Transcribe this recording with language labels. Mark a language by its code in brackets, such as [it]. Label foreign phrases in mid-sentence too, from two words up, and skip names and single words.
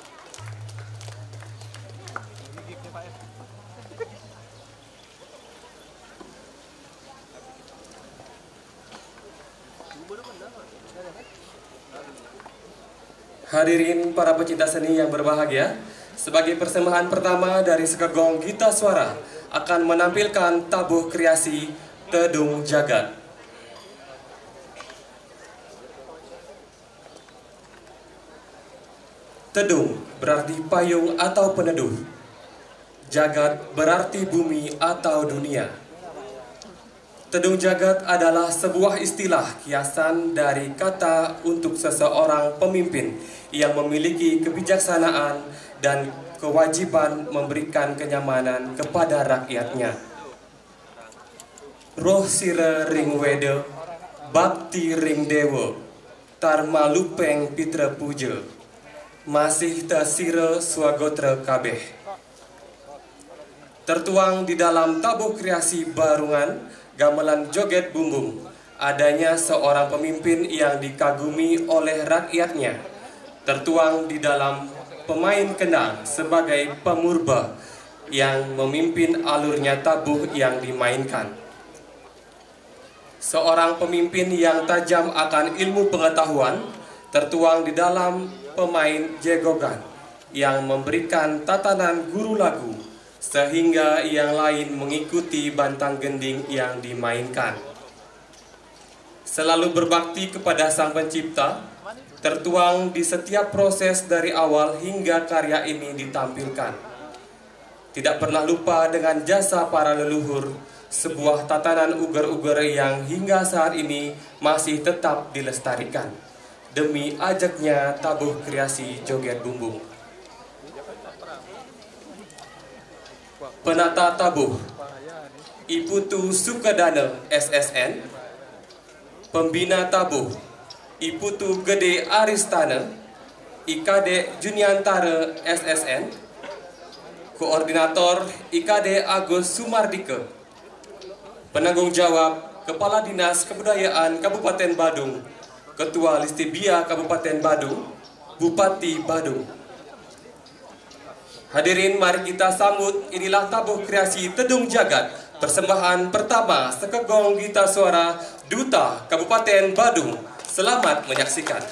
[id] Hadirin para pecinta seni yang berbahagia, sebagai persembahan pertama dari Sekegong Gita Suara akan menampilkan tabuh kreasi Tedung Jagat. Tedung berarti payung atau peneduh. Jagat berarti bumi atau dunia. Tedung jagat adalah sebuah istilah kiasan dari kata untuk seseorang pemimpin yang memiliki kebijaksanaan dan kewajiban memberikan kenyamanan kepada rakyatnya. [ban] Roh sire ring wede, bakti ring dewa, tarma lupeng pitra puja. Masih tasira swagotra kabeh. [id] Tertuang di dalam tabuh kreasi barungan gamelan joget bumbung, adanya seorang pemimpin yang dikagumi oleh rakyatnya. Tertuang di dalam pemain kendang sebagai pemurba yang memimpin alurnya tabuh yang dimainkan. Seorang pemimpin yang tajam akan ilmu pengetahuan tertuang di dalam pemain jegogan yang memberikan tatanan guru lagu sehingga yang lain mengikuti bantang gending yang dimainkan. Selalu berbakti kepada Sang Pencipta tertuang di setiap proses dari awal hingga karya ini ditampilkan. Tidak pernah lupa dengan jasa para leluhur, sebuah tatanan uger-uger yang hingga saat ini masih tetap dilestarikan demi ajaknya tabuh kreasi joget bumbung. Penata tabuh Iputu Sukadana SSN. Pembina tabuh Iputu Gede Aristana IKD Juniantara SSN. Koordinator IKD Agus Sumardika. Penanggung jawab Kepala Dinas Kebudayaan Kabupaten Badung, Ketua Listibia Kabupaten Badung, Bupati Badung. Hadirin, mari kita sambut, inilah tabuh kreasi Tedung Jagat, persembahan pertama Sekegong Gita Suara Duta Kabupaten Badung. Selamat menyaksikan.